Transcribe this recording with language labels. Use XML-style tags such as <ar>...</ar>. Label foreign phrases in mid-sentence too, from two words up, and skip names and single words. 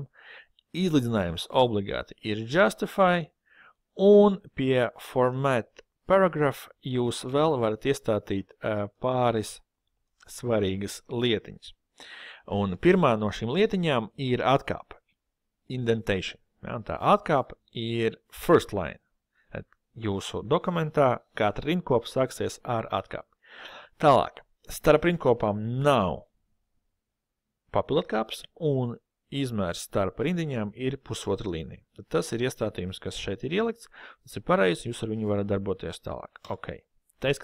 <lv>Izlīdzinājums obligāti ir Justify. Un pie</lv> <en>Format Paragraph</en> <lv>jūs vēl varat iestātīt pāris svarīgas lietiņas. Un pirmā no šīm lietiņām ir atkāpe. Indentation. Ja, tā atkāpe ir</lv> <en>first line.</en> <lv>Jūsu dokumentā katra rindkopa sāksies ar atkāpi. Tālāk, starp rindkopām nav papildatkāpes un izmērs starp rindiņām ir 1,5 līnija. Tad tas ir iestātījums, kas šeit ir ielikts, tas ir pareizs, jūs ar viņu varat darboties tālāk.</lv>